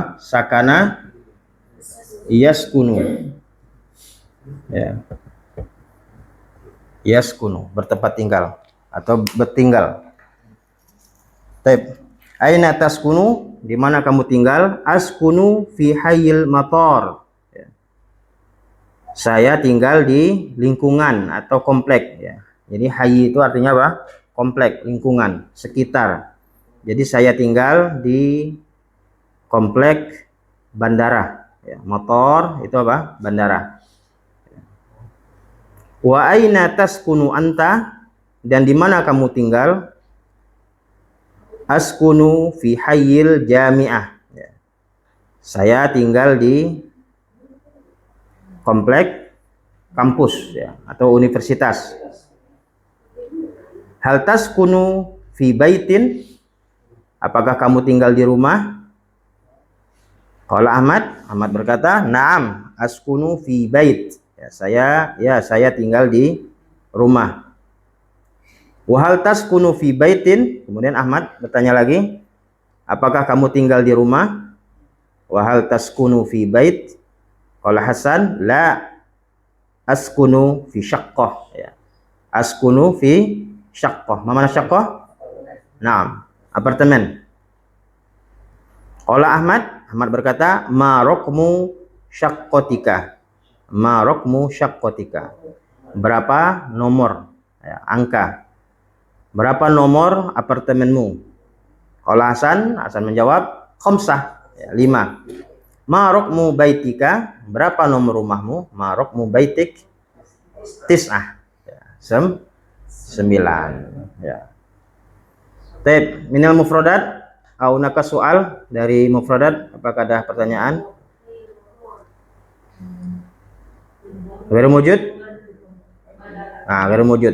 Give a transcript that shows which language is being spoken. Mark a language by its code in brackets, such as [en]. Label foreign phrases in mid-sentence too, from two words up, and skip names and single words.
[ar] سكن يسكن. Ya. [id] Yaskunu, bertempat tinggal atau bertinggal. Taib. [ar] أين تسكن, [id] di mana kamu tinggal? [ar] أسكن في حي المطار. Ya. [id] Saya tinggal di lingkungan atau komplek ya. Jadi hayy itu artinya apa? Komplek, lingkungan, sekitar. Jadi saya tinggal di komplek bandara ya. Matar itu apa? Bandara. [ar] وأين تسكن أنت, [id] dan di mana kamu tinggal? [ar] أسكن في حي الجامعة ya. [id] Saya tinggal di komplek kampus ya atau universitas. [ar] هل تسكن في بيت? [id] Apakah kamu tinggal di rumah? Qala Ahmad berkata, [ar] "نعم، أسكن في بيت." [id] Saya tinggal di rumah. [ar] وهل تسكن في بيت? [id] Kemudian Ahmad bertanya lagi, apakah kamu tinggal di rumah? [ar] وهل تسكن في بيت؟ قال حسن, لا أسكن في شقة ya. أسكن في شقة. ما معنى شقة? Naam, [id] apartemen. Qala Ahmad berkata, [ar] ما رقم شقتك? ما رقم شقتك? [id] Berapa nomor ya, angka? Berapa nomor apartemenmu? Qala Hasan menjawab, khamsah ya, 5. [ar] ما رقم بيتك? [id] Berapa nomor rumahmu? [ar] ما رقم بيتك؟ تسعة ya, 9 ya. طيب من المفردات [id] au naka soal dari mufradat, apakah ada pertanyaan? [ar] غير الوجود? [id] Nah, [ar] غير الوجود.